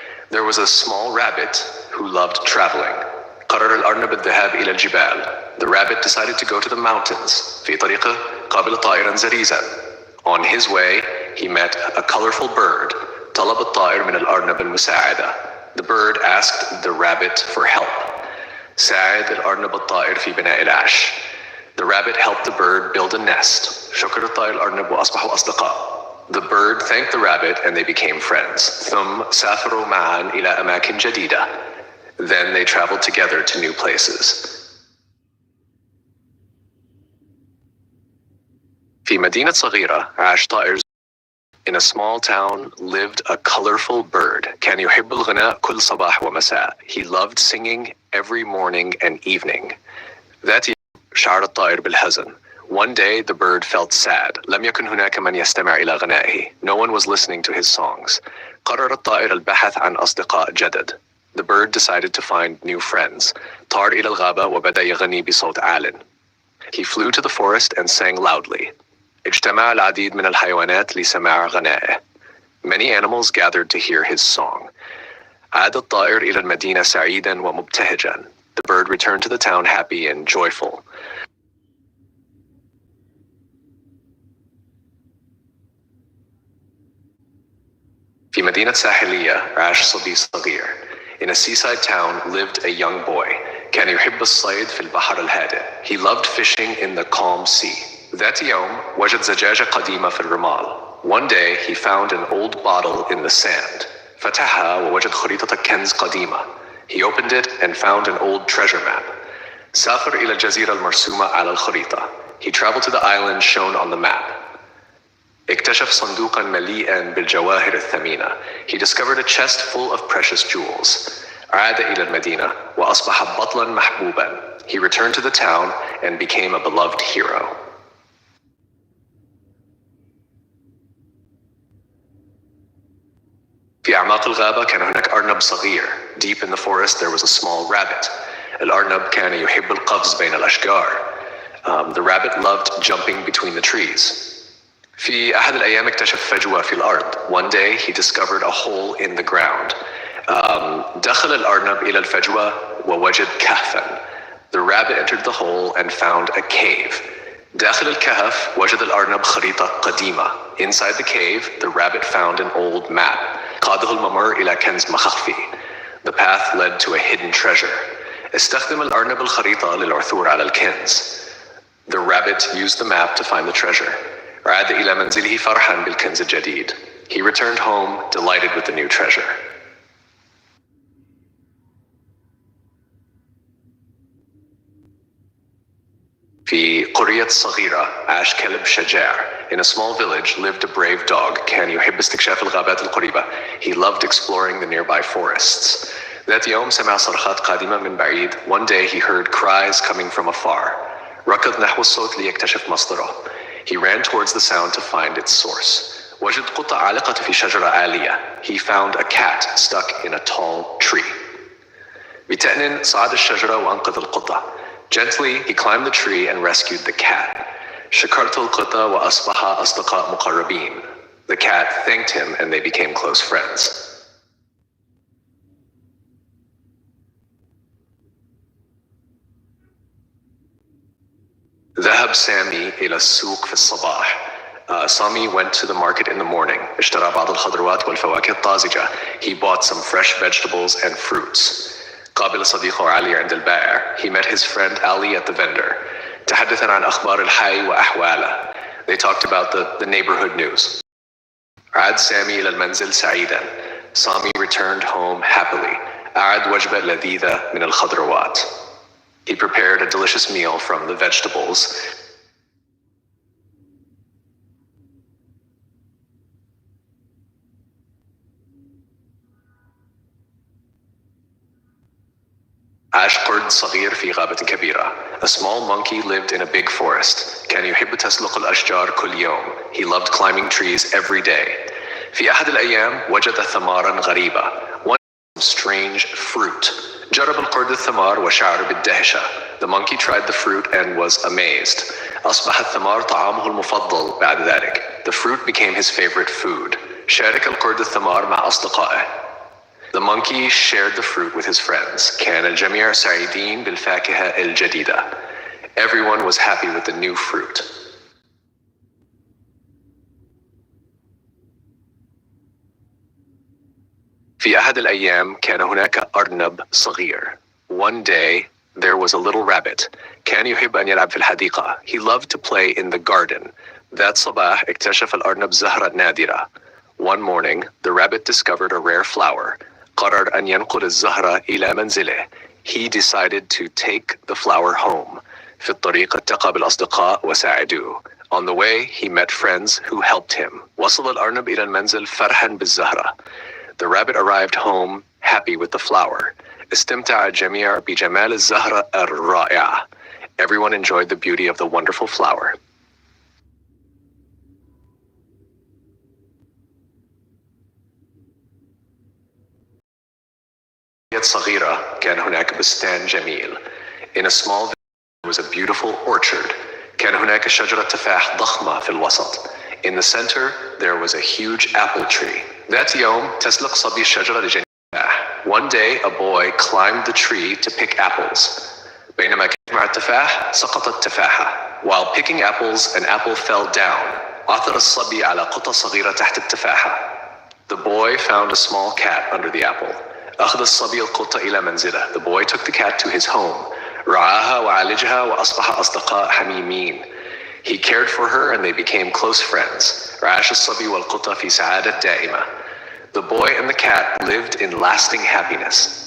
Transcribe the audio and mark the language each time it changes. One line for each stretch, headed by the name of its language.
English: There was a small rabbit who loved traveling.
Arabic: قرر الأرنب الذهاب إلى الجبال.
English: The rabbit decided to go to the mountains.
Arabic: في طريقه قابل طائرا زريزا.
English: On his way, he met a colorful bird.
Arabic: طلب الطائر من الأرنب المساعدة.
English: The bird asked the rabbit for help.
Arabic: ساعد الأرنب الطائر في بناء العش.
English: The rabbit helped the bird build a nest.
Arabic: شكر الطائر الأرنب وأصبحوا أصدقاء.
English: The bird thanked the rabbit and they became friends.
Arabic: ثم سافروا معا إلى أماكن جديدة.
English: Then they traveled together to new places.
Arabic: في مدينة صغيرة عاش طائر.
English: In a small town lived a colorful bird.
Arabic: كان يحب الغناء كل صباح ومساء.
English: He loved singing every morning and evening.
Arabic: ذات يوم شعر الطائر بالحزن.
English: One day the bird felt sad.
Arabic: لم يكن هناك من يستمع إلى غنائه.
English: No one was listening to his songs.
Arabic: قرر الطائر البحث عن أصدقاء جدد.
English: The bird decided to find new friends.
Arabic: طار إلى الغابة وبدأ يغني بصوت عال.
English: He flew to the forest and sang loudly.
Arabic: اجتمع العديد من الحيوانات لسماع غنائه.
English: Many animals gathered to hear his song.
Arabic: عاد الطائر إلى المدينة سعيدا ومبتهجا.
English: The bird returned to the town happy and joyful.
Arabic: في مدينة ساحلية عاش صبي صغير.
English: In a seaside town lived a young boy.
Arabic: كان يحب الصيد في البحر الهادئ.
English: He loved fishing in the calm sea.
Arabic: ذات يوم وجد زجاجة قديمة في الرمال.
English: One day he found an old bottle in the sand.
Arabic: فتحها ووجد خريطة كنز قديمة.
English: He opened it and found an old treasure map.
Arabic: سافر إلى الجزيرة المرسومة على الخريطة.
English: He traveled to the island shown on the map.
Arabic: اكتشف صندوقا مليئا بالجواهر الثمينة.
English: He discovered a chest full of precious jewels.
Arabic: عاد إلى المدينة وأصبح بطلا محبوبا.
English: He returned to the town and became a beloved hero.
Arabic: في أعماق الغابة كان هناك أرنب صغير.
English: Deep in the forest there was a small rabbit.
Arabic: الأرنب كان يحب القفز بين الأشجار.
English: The rabbit loved jumping between the trees.
Arabic: في أحد الأيام اكتشف فجوة في الأرض.
English: One day he discovered a hole in the ground.
Arabic: دخل الأرنب إلى الفجوة ووجد كهفا.
English: The rabbit entered the hole and found a cave.
Arabic: داخل الكهف وجد الأرنب خريطة قديمة.
English: Inside the cave, the rabbit found an old map.
Arabic: قاده الممر إلى كنز مخفي.
English: The path led to a hidden treasure.
Arabic: استخدم الأرنب الخريطة للعثور على الكنز.
English: The rabbit used the map to find the treasure.
Arabic: عاد إلى منزله فرحاً بالكنز الجديد.
English: He returned home, delighted with the new treasure.
Arabic: في قرية صغيرة عاش كلب شجاع.
English: In a small village lived a brave dog.
Arabic: كان يحب استكشاف الغابات القريبة.
English: He loved exploring the nearby forests.
Arabic: ذات يوم سمع صرخات قادمة من بعيد.
English: One day he heard cries coming from afar.
Arabic: ركض نحو الصوت ليكتشف مصدره.
English: He ran towards the sound to find its source.
Arabic: وجد قطة عالقة في شجرة عالية.
English: He found a cat stuck in a tall tree.
Arabic: بتأن صعد الشجرة وأنقذ القطة.
English: Gently, he climbed the tree and rescued the cat.
Arabic: شكرت القطة وأصبح أصدقاء مقربين.
English: The cat thanked him and they became close friends.
Arabic: ذهب سامي إلى السوق في الصباح.
English: Sami went to the market in the morning.
Arabic: اشترى بعض الخضروات والفواكه الطازجة.
English: He bought some fresh vegetables and fruits.
Arabic: قابل صديقه علي عند البائع.
English: He met his friend Ali at the vendor.
Arabic: تحدثا عن أخبار الحي وأحواله.
English: They talked about the neighborhood news.
Arabic: عاد سامي إلى المنزل سعيدا.
English: Sami returned home happily.
Arabic: أعد وجبة لذيذة من الخضروات.
English: He prepared a delicious meal from the vegetables.
Arabic: عاش قرد صغير في غابة كبيرة.
English: A small monkey lived in a big forest.
Arabic: كان يحب تسلق الأشجار كل يوم.
English: He loved climbing trees every day.
Arabic: في أحد الأيام وجد ثمارا غريبة.
English: One strange fruit.
Arabic: جرب القرد الثمار وشعر بالدهشة.
English: The monkey tried the fruit and was amazed.
Arabic: أصبح الثمار طعامه المفضل بعد ذلك.
English: The fruit became his favorite food.
Arabic: شارك القرد الثمار مع أصدقائه.
English: The monkey shared the fruit with his friends.
Arabic: كان الجميع سعيدين بالفاكهة الجديدة.
English: Everyone was happy with the new fruit.
Arabic: في أحد الأيام كان هناك أرنب صغير.
English: One day there was a little rabbit.
Arabic: كان يحب أن يلعب في الحديقة.
English: He loved to play in the garden.
Arabic: ذات صباح اكتشف الأرنب زهرة نادرة.
English: One morning the rabbit discovered a rare flower.
Arabic: قرر أن ينقل الزهرة إلى منزله.
English: He decided to take the flower home.
Arabic: في الطريق التقى بالأصدقاء وساعدوه.
English: On the way he met friends who helped him.
Arabic: وصل الأرنب إلى المنزل فرحا بالزهرة.
English: The rabbit arrived home happy with the flower.
Arabic: استمتع الجميع بجمال الزهرة الرائعة.
English: Everyone enjoyed the beauty of the wonderful flower.
Arabic: صغيرة كان هناك بستان جميل.
English: In a small village there was a beautiful orchard.
Arabic: كان هناك شجرة تفاح ضخمة في الوسط.
English: In the center there was a huge apple tree.
Arabic: ذات يوم تسلق صبي الشجرة لجني التفاح.
English: One day a boy climbed the tree to pick apples.
Arabic: بينما كان مع التفاح سقطت تفاحة.
English: While picking apples an apple fell down.
Arabic: عثر الصبي على قطة صغيرة تحت التفاحة.
English: The boy found a small cat under the apple.
Arabic: أخذ الصبي القطة إلى منزله.
English: The boy took the cat to his home.
Arabic: رعاها وعالجها وأصبح أصدقاء حميمين.
English: He cared for her and they became close friends.
Arabic: عاش الصبي والقطة في سعادة دائمة.
English: The boy and the cat lived in lasting happiness.